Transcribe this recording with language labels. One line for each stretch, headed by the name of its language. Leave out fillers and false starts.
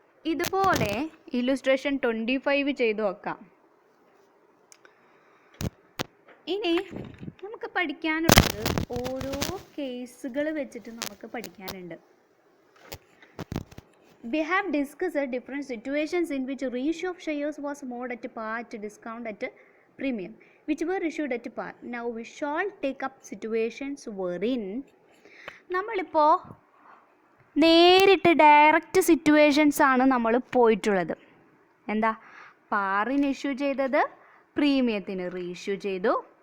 Malayalam: ഇതുപോലെ ഇല്ലുസ്ട്രേഷൻ 25 ചെയ്തു നോക്കാം. ഇനി നമുക്ക് പഠിക്കാനുള്ളത് ഓരോ കേസുകൾ വെച്ചിട്ട് നമുക്ക് പഠിക്കാനുണ്ട്.
English: We have discussed different situations in which reissue of shares was made at par, at discount, at premium, which were issued at par. Now we shall take up situations wherein
Malayalam: നമ്മളിപ്പോൾ നേരിട്ട് ഡയറക്റ്റ് സിറ്റുവേഷൻസ് ആണ് നമ്മൾ പോയിട്ടുള്ളത്. എന്താ? പാറിന് issue ചെയ്തത്, പ്രീമിയത്തിന് reissue ചെയ്തു.